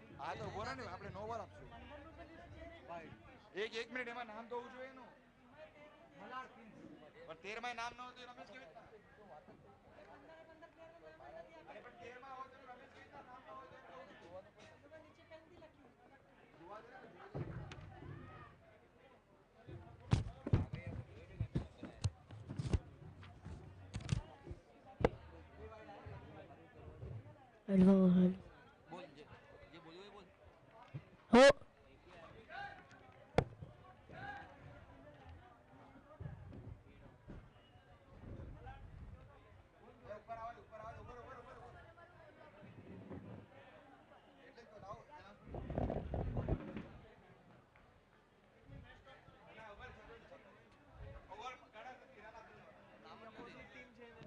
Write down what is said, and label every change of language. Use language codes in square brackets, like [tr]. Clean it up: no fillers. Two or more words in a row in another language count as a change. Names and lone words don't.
[gu] હા તો ઉભો રહે ને આપણે 9 ઓવર આપશું એક મિનિટ એમાં નામ તો હોવું જોઈએ એનું પણ 13 માં નામ ન હોય તો રમેશ કેવી રીતના અરે પણ 13 માં હોય તો રમેશ કેવી રીતના નામ ન હોય તો એમ કહું છું [hi] हेलो बोल ये बोलियो बोल हो [gu] ઉપર આવો ઉપર એટલે તો લાવો ઓવર ઘણા કિરાના ટીમ છે